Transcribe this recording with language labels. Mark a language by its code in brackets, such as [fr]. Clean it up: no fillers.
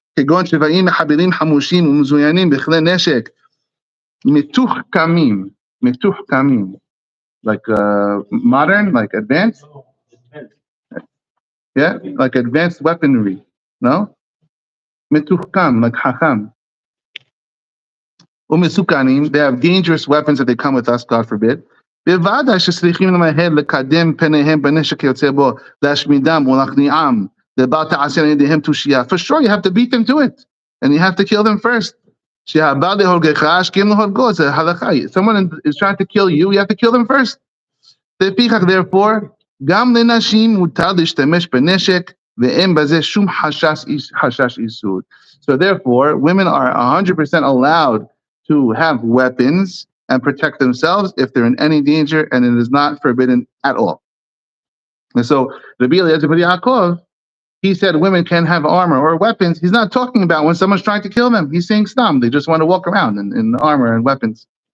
[en] Like modern, like advanced. Yeah, like advanced weaponry. No? Metuhkam, like hacham. They have dangerous weapons that they come with us, God forbid. [he] בוודאי שצריכים למהר לקדם פניהם בנשק יוצא בו, להשמידם ולהכניעם, לבל תעשה על ידיהם תושייה. [en] For sure, you have to beat them to it, and you have to kill them first. [he] שהבא להורגך, השכים להורגו, זה הלכה. [en] Someone is trying to kill you, you have to kill them first. [he] לפיכך, [en] therefore, [he] גם לנשים מותר להשתמש בנשק, ואין בזה שום חשש איסור. [en] So therefore, women are 100% allowed to have weapons and protect themselves if they're in any danger, and it is not forbidden at all. And so, Rabbi Eliezer ben Yaakov, he said women can have armor or weapons. He's not talking about when someone's trying to kill them. He's saying stam. They just want to walk around in armor and weapons.